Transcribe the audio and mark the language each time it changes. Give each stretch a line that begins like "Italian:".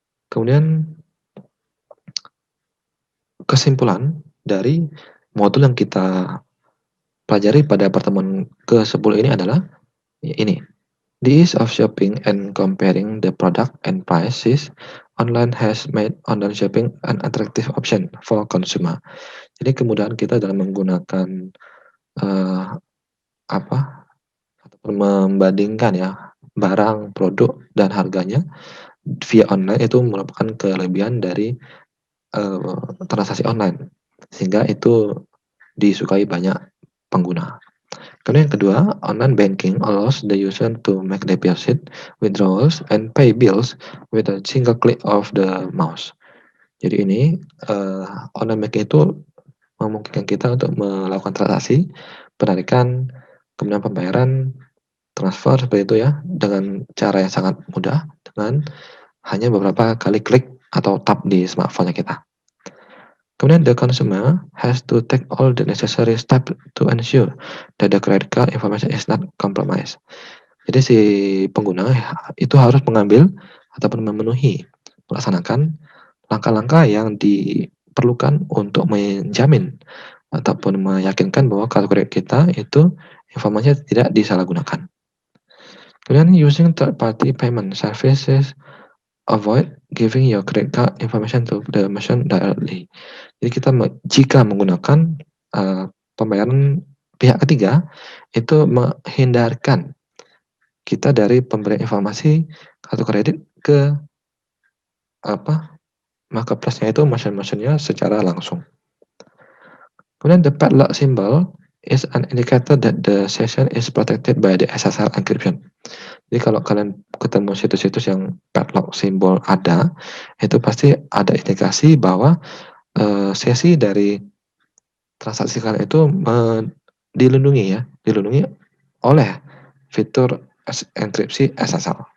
Indonesian: Kemudian kesimpulan dari modul yang kita pelajari pada pertemuan ke-10 ini adalah ini.
English: The ease of shopping and comparing the product and prices online has made online shopping an attractive option for consumer.
Indonesian: Jadi kemudahan kita dalam menggunakan uh, apa ataupun membandingkan ya barang, produk, dan harganya via online itu merupakan kelebihan dari transaksi online, sehingga itu disukai banyak pengguna. Kemudian yang kedua,
English: online banking allows the user to make deposit, withdrawals, and pay bills with a single click of the mouse.
Indonesian: Jadi ini online banking itu memungkinkan kita untuk melakukan transaksi, penarikan, kemudian pembayaran, transfer seperti itu ya, dengan cara yang sangat mudah dengan hanya beberapa kali klik atau tap di smartphone kita.
English: Kemudian the consumer has to take all the necessary steps to ensure that the credit card information is not compromised.
Indonesian: Jadi si pengguna itu harus mengambil ataupun melaksanakan langkah-langkah yang diperlukan untuk menjamin ataupun meyakinkan bahwa kartu kredit kita itu informasinya tidak disalahgunakan.
English: Kemudian using third party payment services avoid giving your credit card information to the merchant directly.
Indonesian: Jadi kita jika menggunakan pembayaran pihak ketiga itu menghindarkan kita dari pemberian informasi kartu kredit ke marketplace-nya itu merchant-merchant-nya secara langsung.
English: Kemudian the padlock symbol is an indicator that the session is protected by the SSL encryption.
Indonesian: Jadi kalau kalian ketemu situs-situs yang padlock symbol ada, itu pasti ada indikasi bahwa sesi dari transaksi kalian itu dilindungi oleh fitur enkripsi SSL.